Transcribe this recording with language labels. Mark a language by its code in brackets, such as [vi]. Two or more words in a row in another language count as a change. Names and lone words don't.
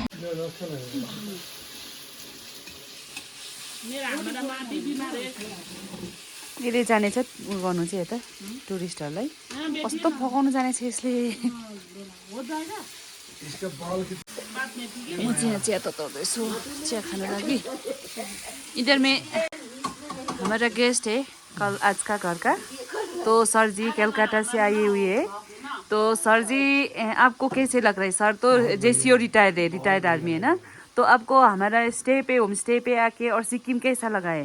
[ne] यसले जानेछ गर्नु चाहिँ यता टुरिस्टहरूलाई कस्तो फकाउनु जानेछ यसले। म चाहिँ चिया तताउँदैछु चिया खानु लागि। [hi] इधर में हमारा गेस्ट है कल आज का घर का, तो सर जी कलकत्ता से आए हुए हैं। तो सर जी आपको कैसे लग रहा है? सर तो जेसीओ रिटायर्ड है, [en] retired army [hi] है ना, तो आपको हमारा स्टे पे [en] home stay [hi] पे आके और सिक्किम कैसा लगा है?